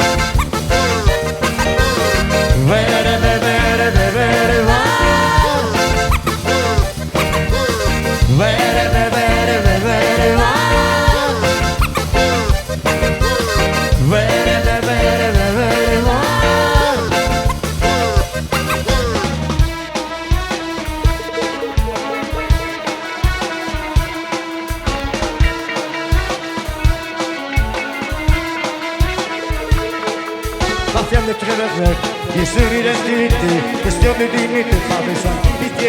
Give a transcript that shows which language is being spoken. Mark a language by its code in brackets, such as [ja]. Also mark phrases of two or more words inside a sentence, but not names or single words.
[eu] Bere, bere, bere, bere, bai Bere, bere, bere, bere, bai Bere, bere, bere, bere, bai [fr] Patient de Treverweg, qui est sur l'identité, question de dignité, pas besoin de pitié.